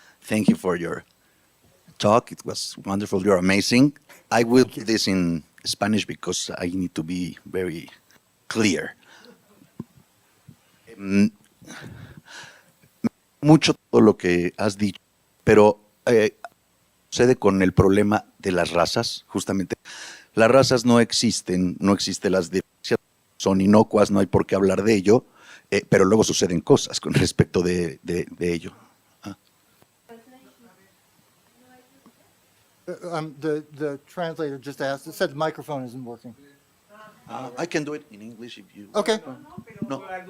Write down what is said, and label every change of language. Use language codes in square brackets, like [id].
[en] Thank you for your talk. It was wonderful. You're amazing. I will do this in Spanish because I need to be very clear. [es] Mucho todo lo que has dicho, pero sucede con el problema de las razas, justamente. Las razas no existen, no existen las diferencias, son inocuas, no hay por qué hablar de ello, pero luego suceden cosas con respecto de ello. [en] The translator just asked, it said the microphone isn't working. I can do it in English if you... Okay. No.